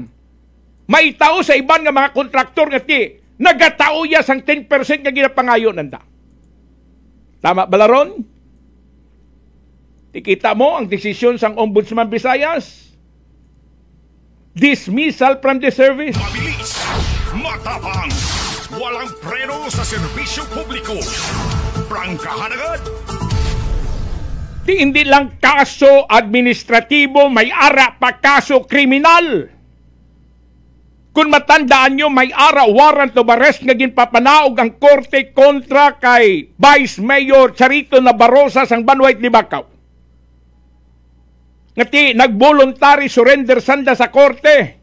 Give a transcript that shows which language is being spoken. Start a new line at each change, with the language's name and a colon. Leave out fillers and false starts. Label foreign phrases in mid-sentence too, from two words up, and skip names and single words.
Hiligaynon: Maitao sa iban nga mga kontraktor nga ti nagatao ya sang 10% nga ginapangayo nanda. Tama balaron? Tikita mo ang desisyon sang Ombudsman Visayas.
English: Dismissal from the service.
Filipino: Mabilis, matapang, walang preno sa serbisyo publiko. Prangkahan agad.
Hiligaynon: Hindi lang kaso administratibo, may ara pa kaso kriminal. Kung matandaan nyo, may ara
English: warrant of arrest
Hiligaynon: nga ginpapanaog ang korte kontra kay Vice Mayor Charito Nabarosa sang Banwa Itnibakaw. Ngati nag-voluntary surrender sanda sa korte.